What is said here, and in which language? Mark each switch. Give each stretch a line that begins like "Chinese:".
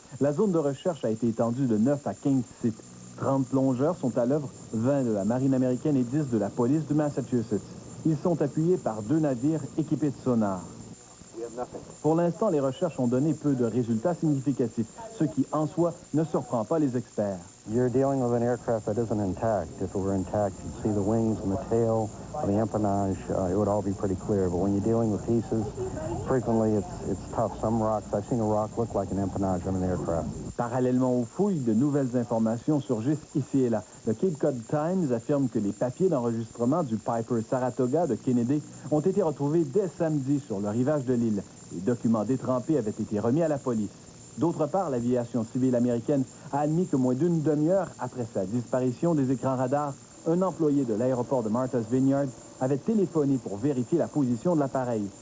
French: La zone de recherche a été étendue de 9 à 15 sites. 30 plongeurs sont à l'œuvre, 20 de la marine américaine et 10 de la police du Massachusetts. Ils sont appuyés par 2 navires équipés de sonars. Pour l'instant, les recherches ont donné peu de résultats significatifs, ce qui, en soi, ne surprend pas les experts.
English: You're dealing with an aircraft that isn't intact. If it were intact, you'd see the wings and the tail, the empennage, it would all be pretty clear. But when you're dealing with pieces, frequently it's tough. Some rocks, I've seen a rock look like an empennage on an aircraft.
French: Parallèlement aux fouilles, de nouvelles informations surgissent ici et là. Le Cape Cod Times affirme que les papiers d'enregistrement du Piper Saratoga de Kennedy ont été retrouvés dès samedi sur le rivage de l'île. Les documents détrempés avaient été remis à la police. D'autre part, l'aviation civile américaine a admis que moins d'une demi-heure après sa disparition des écrans radars, un employé de l'aéroport de Martha's Vineyard avait téléphoné pour vérifier la position de l'appareil.